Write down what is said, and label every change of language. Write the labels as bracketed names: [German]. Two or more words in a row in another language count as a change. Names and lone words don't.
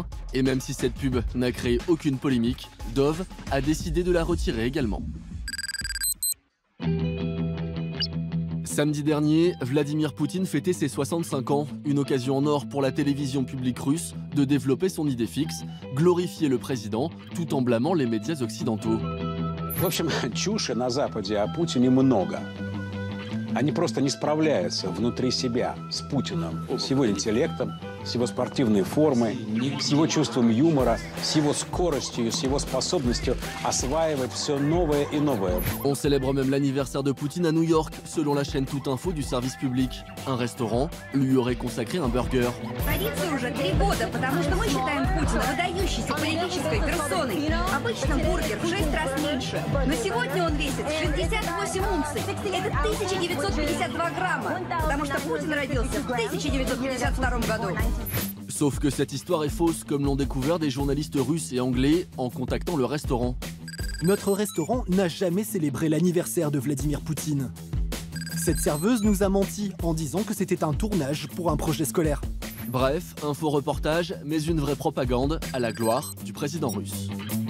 [French] Et même si cette pub n'a créé aucune polémique, Dove a décidé de la retirer également. Samedi dernier, Vladimir Poutine fêtait ses 65 ans, une occasion en or pour la télévision publique russe de développer son idée fixe, glorifier le président tout en blâmant les médias occidentaux. [Russian] В общем, чуши на Западе о Путине много. Они просто не справляются внутри себя с Путиным, с его интеллектом, с его спортивной формой, с его чувством юмора, с его скоростью, с его способностью осваивать все новое и новое. [French] On célèbre même l'anniversaire de Poutine à New York, selon la chaîne Tout Info du service public. Un restaurant lui aurait consacré un burger. [Russian] Традиция уже 3 года, потому что мы считаем Путина выдающейся политической персоной. Обычно бургер в 6 раз меньше, но сегодня он весит 68 унций. Это 1952 грамма, потому что Путин родился в 1952 году. [French] Sauf que cette histoire est fausse, comme l'ont découvert des journalistes russes et anglais en contactant le restaurant. Notre restaurant n'a jamais célébré l'anniversaire de Vladimir Poutine. Cette serveuse nous a menti en disant que c'était un tournage pour un projet scolaire. Bref, un faux reportage, mais une vraie propagande à la gloire du président russe.